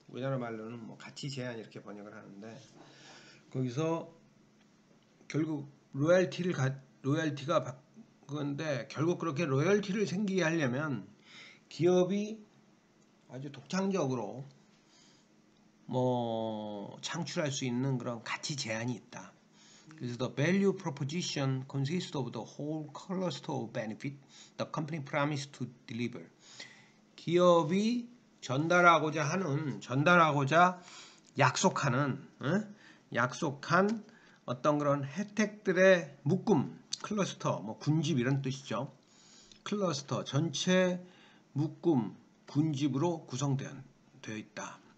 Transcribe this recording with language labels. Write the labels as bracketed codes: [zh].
[ko] 우리나라 말로는 뭐 가치 제한 이렇게 번역을 하는데 거기서 결국 로열티가 그건데 결국 그렇게 로열티를 생기게 하려면 기업이 아주 독창적으로 뭐 창출할 수 있는 그런 가치 제한이 있다. 그래서 [en] the value proposition consists of the whole cluster of benefit the company promised to deliver. [ko] 기업이 전달하고자 약속한 어떤 그런 혜택들의 묶음, 클러스터, 뭐 군집 이런 뜻이죠. 클러스터 전체 묶음, 군집으로 구성되어 있다.